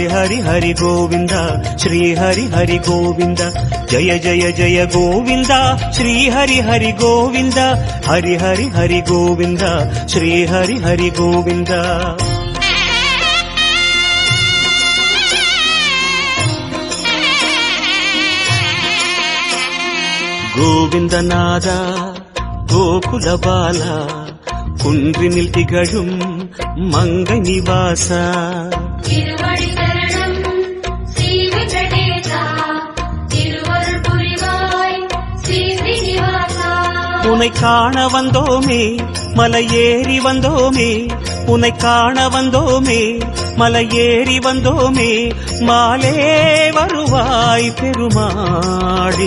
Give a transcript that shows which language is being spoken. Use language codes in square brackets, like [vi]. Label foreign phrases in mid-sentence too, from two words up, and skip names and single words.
[kn] ಹರಿ ಹರಿ ಗೋವಿಂದ ಶ್ರೀ ಹರಿ ಹರಿ ಗೋವಿಂದ ಜಯ ಜಯ ಜಯ ಗೋವಿಂದ ಶ್ರೀ ಹರಿ ಹರಿ ಗೋವಿಂದ ಹರಿ ಹರಿ ಹರಿ ಗೋವಿಂದ ಶ್ರೀ ಹರಿ ಹರಿ ಗೋವಿಂದ ಗೋವಿಂದನಾದ ಗೋಕುಲ ಬಾಲ [ta] குன்றினில் திகழும் மங்கை நிவாச திருவடி சரணம் ஸ்ரீ வெங்கடேசா திருவருள் புரிவாய் ஸ்ரீ ஸ்ரீனிவாசா உன்னை காண வந்தோமே மலையேறி வந்தோமே உன்னை காண வந்தோமே மலையேறி வந்தோமே மாலே வருவாய் பெருமாளே